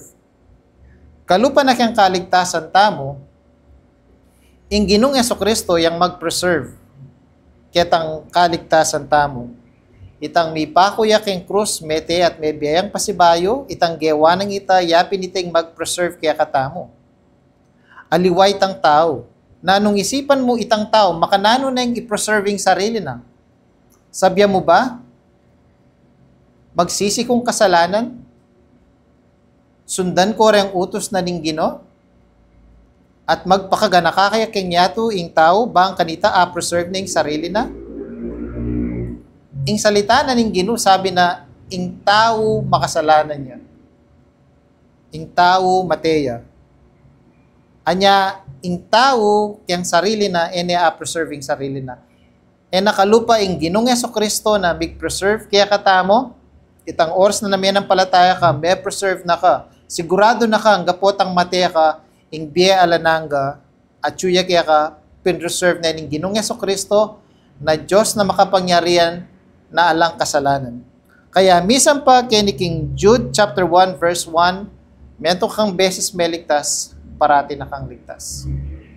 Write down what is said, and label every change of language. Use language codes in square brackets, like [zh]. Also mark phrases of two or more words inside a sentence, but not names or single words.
[pam] Kalupa na kang kaligtasan tamo, ing Ginoong Jesucristo yang mag-preserve kitang kaligtasan tamo. Itang may pakuya keng krus, mete at may biyayang pasibayo, itang gewa ng ita, yapin iting mag-preserve kaya katamo. Aliway tang tao, na nung isipan mo itang tao, makanano na yung i-preserving sarili na. Sabya mo ba? Magsisi kong kasalanan? Sundan ko rin utos na ning Ginoo? At magpakagana ka kaya keng yato ing tao, bang kanita a-preserve na yung sarili na? Ing salita na ning Ginoo, sabi na, ing tao makasalanan niya. Ing tao mateya. Anya, ing tao kayang sarili na, ene a-preserving sarili na. E nakalupa ing Ginoong Jesucristo na big preserve, kaya katamo, itang oras na namin ang palataya ka, may preserve na ka. Sigurado na ka, ang gapotang mateya ka, ing biya alananga, at suya kaya ka, pinreserve na ing Ginoong Jesucristo, na Diyos na makapangyarihan, na alang kasalanan. Kaya misan pa kini King Jude [en] chapter 1 verse 1, [pam] mento kang beses may ligtas, parati na kang ligtas.